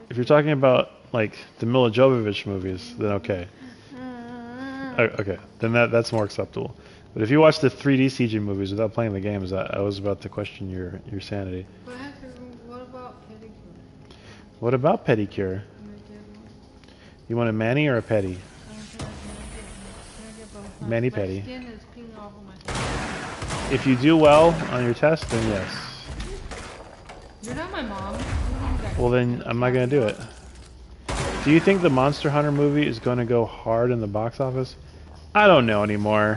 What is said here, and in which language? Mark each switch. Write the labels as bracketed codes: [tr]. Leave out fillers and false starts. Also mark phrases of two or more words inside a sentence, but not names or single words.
[en] If you're talking about like the Mila Jovovich movies, then okay. Okay, then that's more acceptable. But if you watch the 3D CG movies without playing the games, I was about to question your sanity. But what about pedicure? What about pedicure? You want a mani or a pedi? Mani pedi. My skin is peeling off of my face. If you do well on your test, then yes. You're not my mom. Well, then I'm not going to do it. Do you think the Monster Hunter movie is going to go hard in the box office? I don't know anymore.